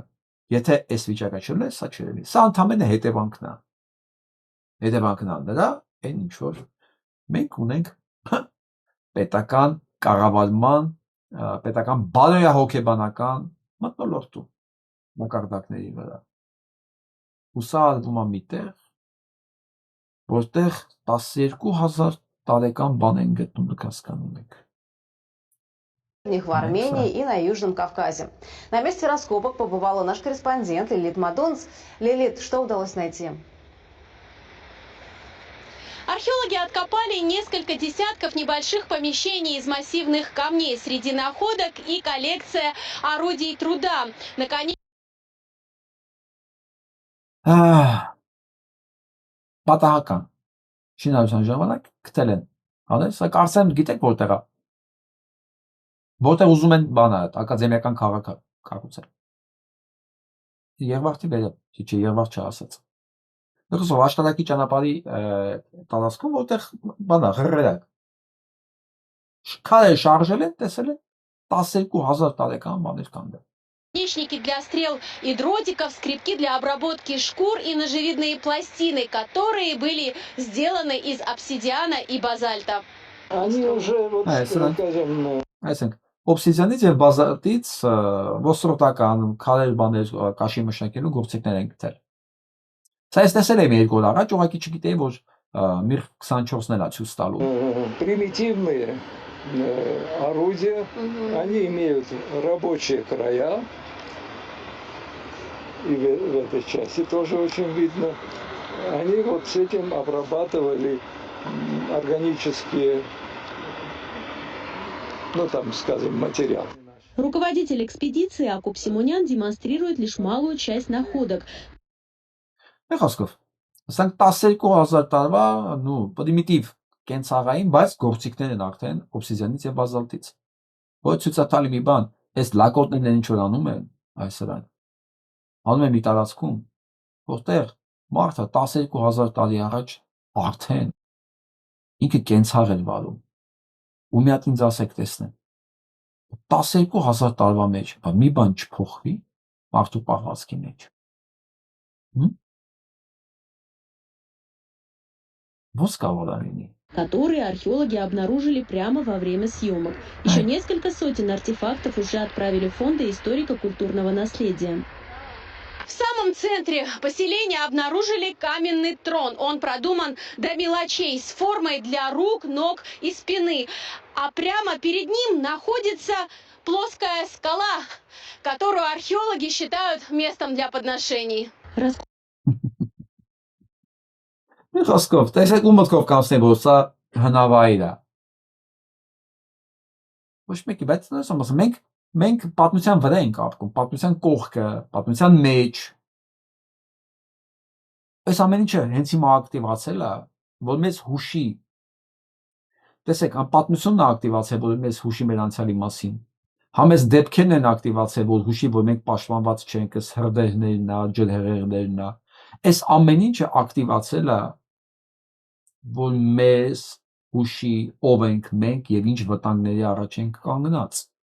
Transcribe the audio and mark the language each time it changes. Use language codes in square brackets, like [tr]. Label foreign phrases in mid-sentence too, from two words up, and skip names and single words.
[hy] եթե այս վիճակը չլինի, սա չլինի։ Սա ընդհանրապես հետևանքն է։ Հետևանքն է դրա, այն ինչ որ մենք ունենք պետական կառավարման, պետական բարոյահոգեբանական մթնոլորտում մակարդակների վրա։ Ու սա արվում է միտեղ, որտեղ 12000 տարեկան բան են գտնում, դուք հասկանում եք։ [ru] В Армении и на Южном Кавказе. На месте раскопок побывала наш корреспондент Лилит Мадонц. Лилит, что удалось найти? Археологи откопали несколько десятков небольших помещений из массивных камней. Среди находок и коллекция орудий труда. Наконец... [hy] Պատահական շինարարության ժամանակ գտել են, հանել, սա կարծեմ գիտեք որտեղ է, որտեղ ուզում են բանը, ակադեմիական քաղաքը կառուցել։ Երևանի վերը, չէ, Երևան չասած։ Դեռ աշտարակի ճանապարհի տարածքում, որտեղ բանը հրրակ։ Քարեր շարժել են, տեսել են 12000 տարեկան բաներ կան դեռ։ [ru] Наконечники для стрел и дротиков, скребки для обработки шкур и ножевидные пластины, которые были сделаны из обсидиана и базальта. Они уже, вот, скажем... [hy] Օբսիդիանից եւ բազալտից ոսրոտական քարեր բաներ կաշի մշակելու գործիքներ են գտել։ Սա ես տեսել եմ երկու օր առաջ, ուղղակի չգիտեի, որ Мир 24-ն էլ ցույց տալու։ [ru] Примитивные орудия, они имеют рабочие края, и в этой части тоже очень видно. Они вот с этим обрабатывали органические, ну там, скажем, материалы. Руководитель экспедиции Акуп Симонян демонстрирует лишь малую часть находок. [hy] Խոսքով, ասենք 12000 տարվա, պրիմիտիվ կենցաղային, բայց գործիքներ են արդեն օբսիդիանից եւ բազալտից։ Ոչ ցույցատալի մի բան, այս լակոտներն ինչ որ անում են, այս սրան։ Անում են մի տարածքում, որտեղ մարդը 12000 տարի առաջ արդեն ինքը կենցաղ էր վարում։ Ու մի հատ ինձ ասեք տեսնեմ 12000 տարվա մեջ մի բան չփոխվի մարդու պահվածքի մեջ։ Ո՞նց կարող է լինի։ [ru] Которые археологи обнаружили прямо во время съемок. Еще несколько сотен артефактов уже отправили в фонды историко-культурного наследия. В самом центре поселения обнаружили каменный трон. Он продуман до мелочей, с формой для рук, ног и спины. А прямо перед ним находится плоская скала, которую археологи считают местом для подношений. [hy] Խոսքով, տեսեք ու մտքով կանցնի, որ սա հնավայր է։ Ոչ մեկի, բայց մենք պատմության վրա ենք ապրում, պատմության կողքը, պատմության մեջ։ Այս ամեն ինչը հենց հիմա ակտիվացել է, որ մեզ հուշի։ Տեսեք, պատմությունն է ակտիվացել, որ մեզ հուշի մեր անցյալի մասին։ Համես դեպքերն են ակտիվացել, որ հուշի, որ մենք պաշտպանված չենք, ըս հրդեհներն է, ջրհեղեղներն է։ Այս ամեն ինչը ակտիվացել է, որ մեզ հուշի ով ենք մենք եւ ինչ վտանգների առաջ ենք կանգնած։